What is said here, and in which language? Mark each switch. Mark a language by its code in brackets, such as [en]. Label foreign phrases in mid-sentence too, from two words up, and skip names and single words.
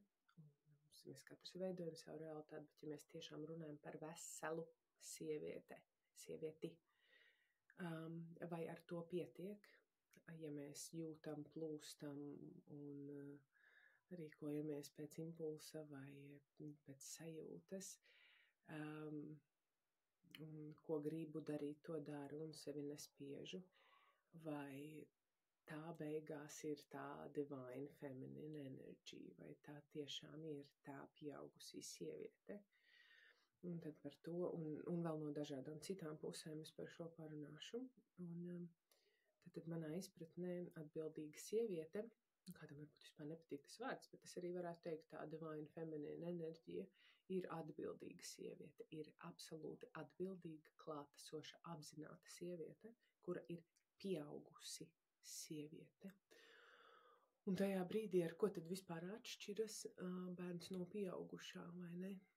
[lv] Mēs katrs veidojam savu realitāti, bet ja mēs tiešām runājam par veselu sievieti, vai ar to pietiek, ja mēs jūtam, plūstam un rīkojamies pēc impulsa vai pēc sajūtas, un ko gribu darīt, to daru un sevi nespiežu, vai tā beigās ir tā [en] divine feminine energy, [lv] vai tā tiešām ir tā pieaugusī sieviete. Un tad par to, un vēl no dažādām citām pusēm es par šo parunāšu. Un tad manā izpratnē atbildīga sieviete, kādam varbūt vispār nepatīk tas vārds, bet es arī varētu teikt tā [en] divine feminine [lv] enerģija, ir atbildīga sieviete, ir absolūti atbildīga, klātesoša, apzināta sieviete, kura ir pieaugusi sieviete. Un tajā brīdī, ar ko tad vispār atšķiras bērns no pieaugušā, vai ne?